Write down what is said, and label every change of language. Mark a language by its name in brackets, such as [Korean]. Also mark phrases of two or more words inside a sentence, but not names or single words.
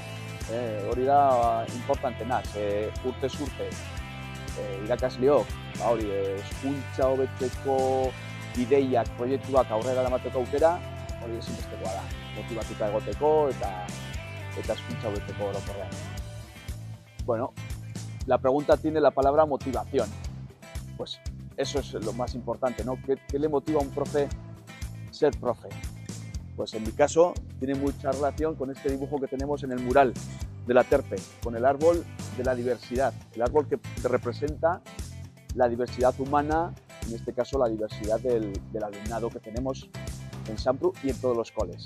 [Basque] Hori da importantena, urtez urte irakasleok hezkuntza hobetzeko ideiak, proiektuak aurrera eramateko aukera, hori ezinbestekoa da, motibatuta egoteko eta hezkuntza hobetzeko orokorrean. [Spanish] Bueno, la pregunta tiene la palabra motivación. Pues eso es lo más importante, ¿no? ¿Qué le motiva a un profe ser profe? Pues en mi caso tiene mucha relación con este dibujo que tenemos en el mural de la Terpe, con el árbol de la diversidad, el árbol que representa la diversidad humana, en este caso la diversidad del alumnado que tenemos en Sampru y en todos los coles.